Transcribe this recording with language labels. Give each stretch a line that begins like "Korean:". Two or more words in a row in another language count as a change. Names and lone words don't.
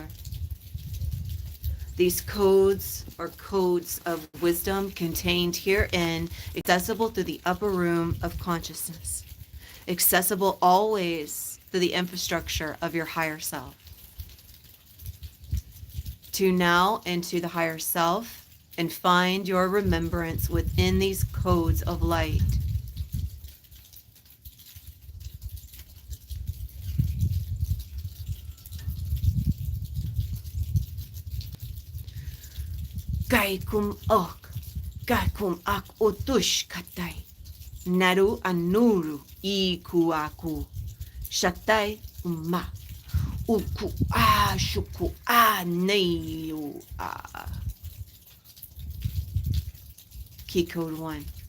English: These codes are codes of wisdom contained herein, accessible through the upper room of consciousness, accessible always through the infrastructure of your higher self. Tune now into the higher self and find your remembrance within these codes of light. Gaikum ok, gaikum ak utush katai, naru anuru ikuaku, shatai umma, uku a shuku a neyu a. Key code 1.